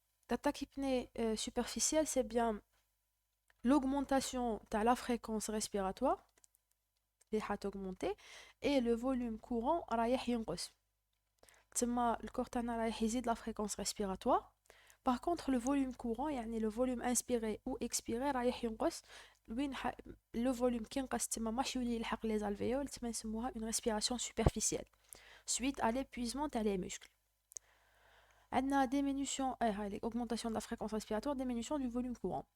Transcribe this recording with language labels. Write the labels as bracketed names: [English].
[French] La tachypnée superficielle c'est bien l'augmentation [Arabic] تاع [French] la fréquence respiratoire اللي حتaugmenter et le volume courant [Arabic] رايح ينقص. تما الكور تاعنا رايح يزيد [French] la fréquence respiratoire. Par contre, le volume courant, [Arabic] يعني [French] le volume inspiré ou expiré [Arabic] رايح ينقص. [French] Le volume qui [Arabic] ينقص تما ماشي يولي يلحق [French] les alvéoles, [Arabic] تما نسموها [French] une respiration superficielle suite à l'épuisement [Arabic] تاع [French] les muscles. [Arabic] عندنا [French] diminution, augmentation de la fréquence respiratoire, diminution du volume courant.